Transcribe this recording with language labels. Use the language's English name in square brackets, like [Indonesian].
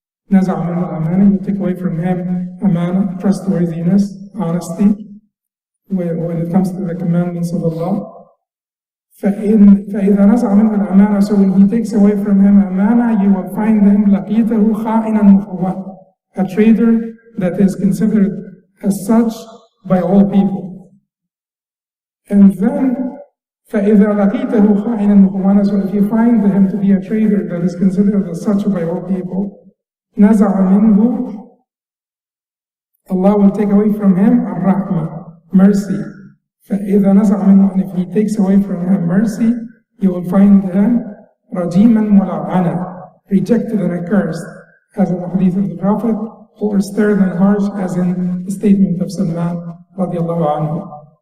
[Arabic] نزع منه الأمانة. [English] He will take away from him amana, trustworthiness, honesty, when it comes to the commandments of Allah. [Arabic] فإذا نزع منه الأمانة. [English] So when he takes away from him amana, you will find him [Arabic] لقيته خائنا مخوّنا, [English] a traitor that is considered as such by all people. And then [Arabic] فإذا لقيته خائنا مخوّنا. [English] So if you find him to be a traitor that is considered as such by all people, [Arabic] نزع منه, [English] Allah will take away from him الرحمة, mercy. [Arabic] فإذا نزع منه, [English] and if he takes away from him mercy, you will find him [Arabic] رجيما ملعنة, [English] rejected and accursed, as in the hadith of the Prophet, or stern and harsh, as in the statement of Salman radiallahu anhu.